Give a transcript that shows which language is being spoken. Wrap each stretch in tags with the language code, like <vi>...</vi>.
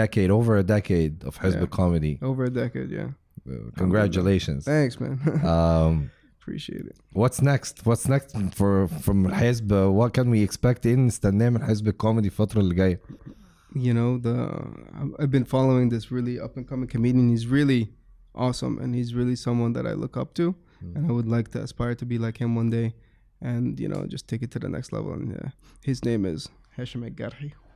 <en>over a decade of حزب comedy. Over a decade, yeah. Congratulations. Thanks, man. Appreciate it. What's next from الحزب? What can we expect</en> <ar>نستناه من حزب الكوميدي الفترة اللي جاية؟</ar> <en>You know, I've been following this really up and coming comedian. He's really awesome, and he's really someone that I look up to, and I would like to aspire to be like him one day, and you know, just take it to the next level. And his name is Hashem El Garhy.</en>